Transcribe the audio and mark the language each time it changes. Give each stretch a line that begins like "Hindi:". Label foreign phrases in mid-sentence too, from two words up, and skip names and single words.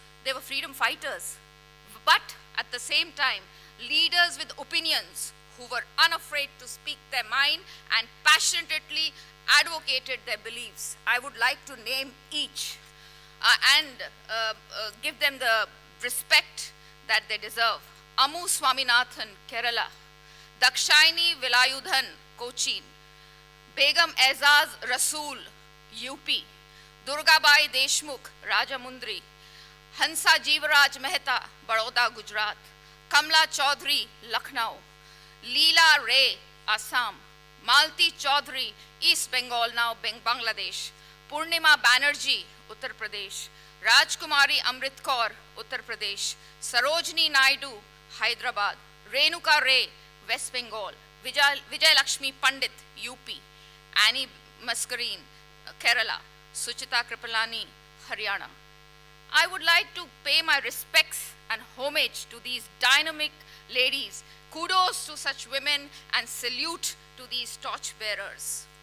English: They were freedom fighters, but at the same time, leaders with opinions who were unafraid to speak their mind and passionately advocated their beliefs. I would like to name each and give them the respect that they deserve. Amu Swaminathan, Kerala, Dakshaini Vilayudhan, Cochin, Begum Aizaz Rasool, UP, Durgabai Deshmukh, Rajamundry, Hansa Jeevaraj Mehta, Baroda, Gujarat, Kamla Chaudhary, Lucknow, Leela Ray, Assam, Malti Chaudhary, East Bengal, now Bangladesh, Purnima Banerjee, Uttar Pradesh, Rajkumari Amrit Kaur, Uttar Pradesh, Sarojini Naidu, Hyderabad, Renuka Ray, West Bengal, Vijay Lakshmi Pandit, UP, Annie Mascarene, Kerala, Suchita Kripalani, Haryana. I would like to pay my respects and homage to these dynamic ladies. Kudos to such women and salute to these torchbearers.